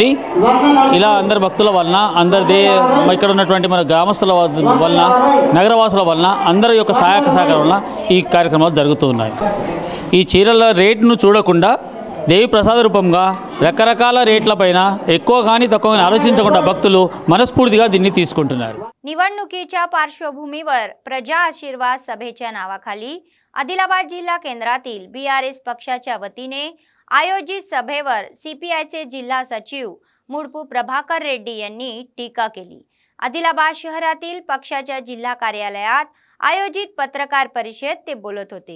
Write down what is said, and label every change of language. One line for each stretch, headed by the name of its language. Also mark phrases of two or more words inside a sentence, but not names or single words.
Telugu: ఇలా అందరి భక్తుల వలన ఇక్కడ ఉన్నటువంటి మన గ్రామస్తుల వలన నగరవాసుల వలన అందరి యొక్క సహాయక సహకారం వలన ఈ కార్యక్రమాలు జరుగుతూ ఉన్నాయి। ఈ చీరల రేటును చూడకుండా దేవి ప్రసాద రూపంగా రకరకాల రేట్లపైన ఎక్కువ కానీ తక్కువ కానీ ఆలోచించకుండా భక్తులు మనస్ఫూర్తిగా దీన్ని తీసుకుంటున్నారు।
Marathi: निवडणुकीच्या पार्श्वभूमीवर प्रजा आशीर्वाद सभेच्या नावाखाली आदिलाबाद जिल्हा केंद्रातील BRS पक्षाच्या वतीने आयोजित सभेवर CPIचे जिल्हा सचिव मुडपू प्रभाकर रेड्डी यांनी टीका केली। आदिलाबाद शहरातील पक्षाच्या जिल्हा कार्यालयात आयोजित पत्रकार परिषदेत ते बोलत होते.